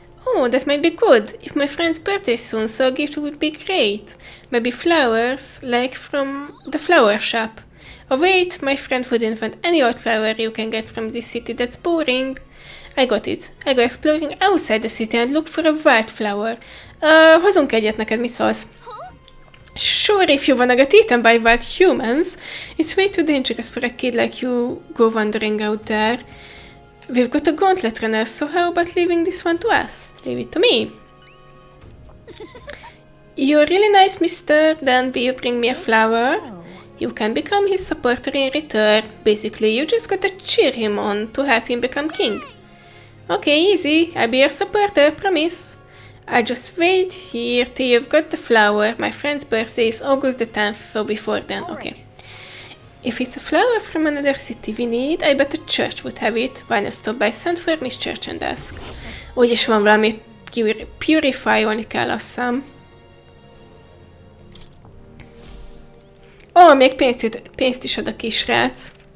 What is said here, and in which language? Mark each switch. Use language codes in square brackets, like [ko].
[en] Oh, that might be good. If my friend's birthday soon, so a gift would be great. Maybe flowers, like from the flower shop. Oh wait, my friend wouldn't want any old flower you can get from this city, that's boring. I got it. I go exploring outside the city and look for a wildflower. [hu] Hozunk egyet neked, mit szólsz? [en] Sure, if you wanna get eaten by wild humans. It's way too dangerous for a kid like you go wandering out there. We've got a gauntlet runner, so how about leaving this one to us? Leave it to me. You're really nice, mister. Then will you bring me a flower? You can become his supporter in return. Basically, you just gotta cheer him on to help him become king. Okay, easy. I'll be your supporter, promise. I'll just wait here till you've got the flower. My friend's birthday is August the 10th, so before then, okay. If it's a flower from another city we need, I bet a church would have it. Why not stop by St. Fermis Church and ask? [hu] Úgyis van valami purify-olni kell, azt hiszem. Ó, még pénzt is ad a kisrác.